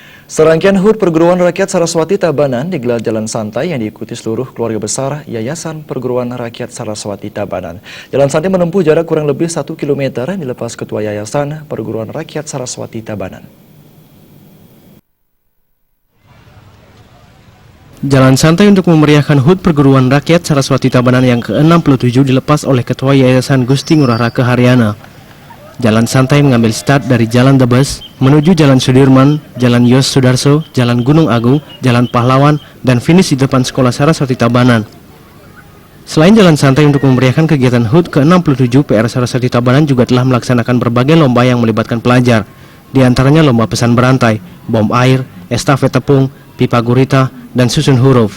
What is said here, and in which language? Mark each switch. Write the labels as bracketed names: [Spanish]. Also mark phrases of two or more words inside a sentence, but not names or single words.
[Indonesian] Serangkaian HUT Perguruan Rakyat Saraswati Tabanan digelar jalan santai yang diikuti seluruh keluarga besar Yayasan Perguruan Rakyat Saraswati Tabanan. Jalan santai menempuh jarak kurang lebih 1 km dilepas Ketua Yayasan Perguruan Rakyat Saraswati Tabanan. Jalan santai untuk memeriahkan HUT Perguruan Rakyat Saraswati Tabanan yang ke-67 dilepas oleh Ketua Yayasan Gusti Ngurah Rake Haryana. Jalan santai mengambil start dari Jalan Debes, menuju Jalan Sudirman, Jalan Yos Sudarso, Jalan Gunung Agung, Jalan Pahlawan, dan finish di depan Sekolah Saraswati Tabanan. Selain jalan santai untuk memeriahkan kegiatan HUT ke-67, PR Saraswati Tabanan juga telah melaksanakan berbagai lomba yang melibatkan pelajar, di antaranya lomba pesan berantai, bom air, estafet tepung, pipa gurita, dan susun huruf.